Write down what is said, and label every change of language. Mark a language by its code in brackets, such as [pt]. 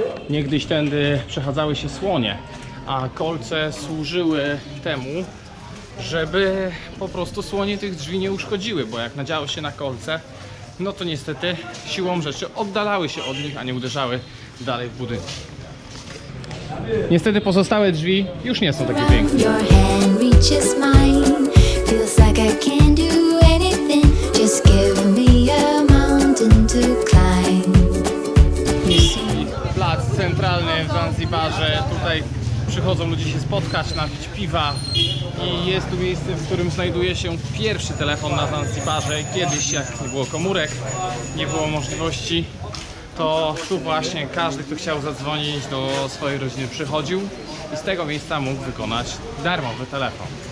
[pl] Niegdyś tędy przechadzały się słonie, a kolce służyły temu, żeby po prostu słonie tych drzwi nie uszkodziły, bo jak nadziały się na kolce, no to niestety siłą rzeczy oddalały się od nich, a nie uderzały dalej w budynek. Niestety pozostałe drzwi już nie są takie piękne. [en] Your hand reaches mine. Feels like I can't do anything. Just give me a mountain to climb. [pl] Plac centralny w Zanzibarze. Tutaj przychodzą ludzie się spotkać, napić piwa i jest tu miejsce, w którym znajduje się pierwszy telefon na Zanzibarze. Kiedyś, jak nie było komórek, nie było możliwości, to tu właśnie każdy, kto chciał zadzwonić do swojej rodziny, przychodził i z tego miejsca mógł wykonać darmowy telefon.